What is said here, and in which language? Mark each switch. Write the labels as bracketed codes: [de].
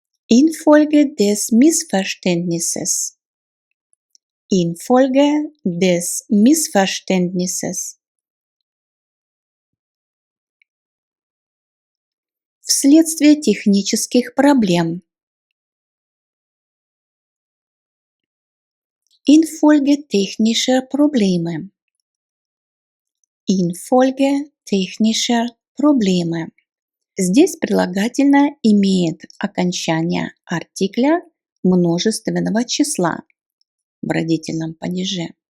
[de] Infolge des Missverständnisses. Infolge des Missverständnisses. [ru] Вследствие технических проблем. [de] Infolge technischer Probleme. Infolge technischer Probleme. [ru] Здесь прилагательное имеет окончание артикля множественного числа в родительном падеже.